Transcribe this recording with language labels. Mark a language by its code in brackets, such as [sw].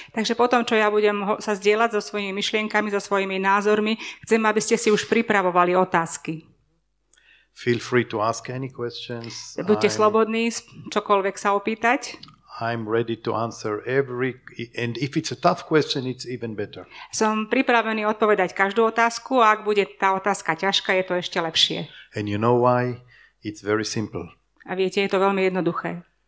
[sk] Takže potom, čo ja budem sa zdieľať so svojimi myšlienkami, so svojimi názormi, chcem, aby ste si už pripravovali otázky. [en] Feel free to ask any questions. [sk] Buďte slobodní, čokoľvek sa opýtať. [en] I'm ready to answer and if it's a tough question, it's even better. [sk] Som pripravený odpovedať každú otázku, a ak bude tá otázka ťažká, je to ešte lepšie. [en] And you know why? It's very simple. [sk] A viete, je to veľmi jednoduché.